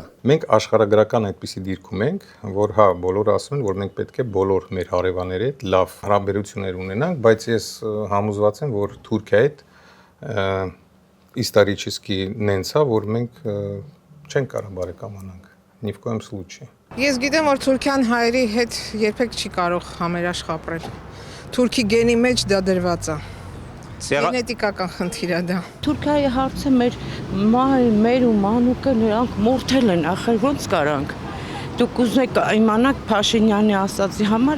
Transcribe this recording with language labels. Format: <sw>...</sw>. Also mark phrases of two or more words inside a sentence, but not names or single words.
<hy>Մենք աշխարհագրական այդպիսի դիրքում ենք, որ հա, բոլորը ասում են, որ մենք պետք է բոլոր մեր հարևանների հետ լավ հարաբերություններ ունենանք, բայց ես համոզված եմ, որ Թուրքիայի հետ исторически նենցա, որ մենք չենք կարող բարեկամանանք,</hy> <ru>ни в коем случае։</ru> <hy>Ես գիտեմ, որ Թուրքիան հայերի հետ երբեք չի կարող համերաշխ ապրել։ Թուրքի գենի մեջ դա դրված է։ Գենետիկական խնդիր է դա։ Թուրքիայի հարցը մեր ու մանուկը նրանք մորթել են, ախր ոնց կարանք։ Դուք ուզեք իմանաք Փաշինյանի ասածի համար</hy>